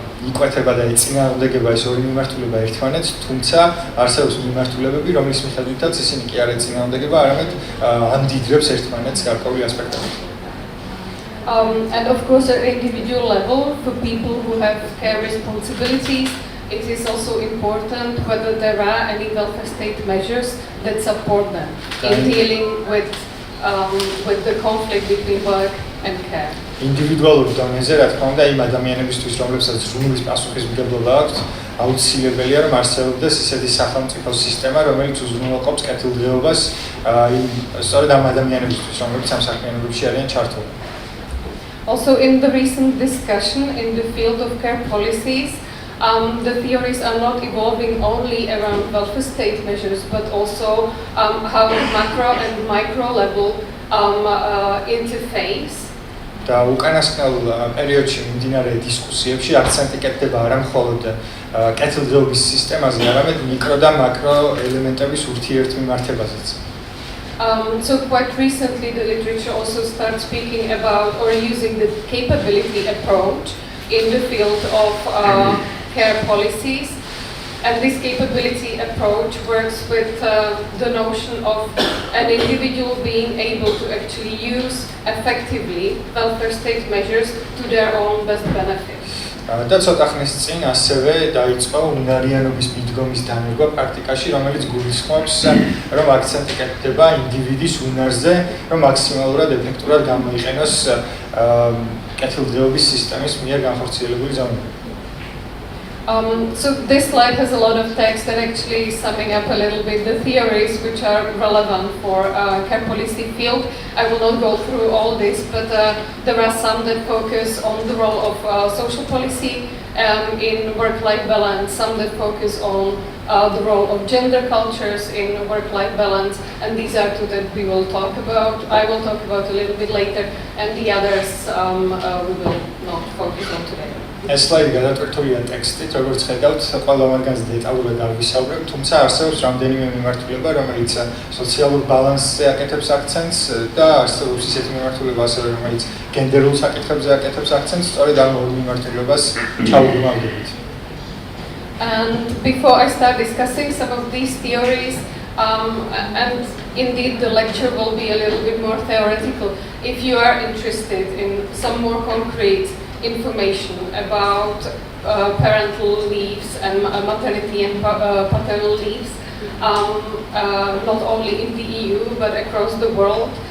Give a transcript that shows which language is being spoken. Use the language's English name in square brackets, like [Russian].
[Georgian] იკვეთება და ეწინააღმდეგება ეს ორი მიმართულება ერთმანეთს, თუმცა არსებობს მიმართულებები, რომლის მიხედვითაც ისინი კი არ ეწინააღმდეგება, არამედ ამდიდრებს ერთმანეთს გარკვეული ასპექტებით. [English] And of course, at individual level, for people who have care responsibilities, it is also important whether there are any welfare state measures that support them in dealing with the conflict between work and care. [Georgian] ინდივიდუალურ დონეზე, რა თქმა უნდა, იმ ადამიანებისთვის, რომლებსაც ზრუნვის პასუხისმგებლობა აქვს, აუცილებელია, რომ არსებობდეს ისეთი სახელმწიფო სისტემა, რომელიც უზრუნველყოფს კეთილდღეობას სწორედ ამ ადამიანებისთვის, რომლებიც ამ საქმიანობებში არიან ჩართული. [English] Also, in the recent discussion in the field of care policies, the theories are not evolving only around welfare state measures, but also how macro and micro level interface. [Georgian] და უკანასკნელ პერიოდში მიმდინარე დისკუსიებში აქცენტი კეთდება არა მხოლოდ კეთილდღეობის სისტემაზე, არამედ მიკრო და მაკრო ელემენტების ურთიერთმიმართებაზეც. [English] So quite recently the literature also starts speaking about or using the capability approach in the field of care policies. And this capability approach works with the notion of an individual being able to actually use effectively welfare state measures to their own best benefit. [Georgian] და ცოტა ხნის წინ ასევე დაიწყო უნარიანობის მიდგომის დანერგვა პრაქტიკაში, რომელიც გულისხმობს, რომ აქცენტი კეთდება ინდივიდის უნარზე, რომ მაქსიმალურად ეფექტურად გამოიყენოს კეთილდღეობის სისტემის მიერ განხორციელებული ზომები. [English] So this slide has a lot of text that actually is summing up a little bit the theories which are relevant for care policy field. I will not go through all this, but there are some that focus on the role of social policy in work-life balance, some that focus on the role of gender cultures in work-life balance, and these are two that we will talk about. I will talk about a little bit later, and the others we will not focus on today. [Georgian] ეს სლაიდი გადატვირთულია ტექსტით, როგორც ხედავთ, ყველა მათგანს დეტალურად არ ვისაუბრებ, თუმცა არსებობს რამდენიმე მიმართულება, რომელიც სოციალურ ბალანსზე აკეთებს აქცენტს და არსებობს ისეთი მიმართულება ასევე, რომელიც გენდერულ საკითხებზე აკეთებს აქცენტს, სწორედ ამ ორ მიმართულებას ჩავუდგმავდებით. [English] And before I start discussing some of these theories, and indeed the lecture will be a little bit more theoretical, if you are interested in some more concrete information about parental leaves and maternity and paternal leaves, not only in the EU but across the world.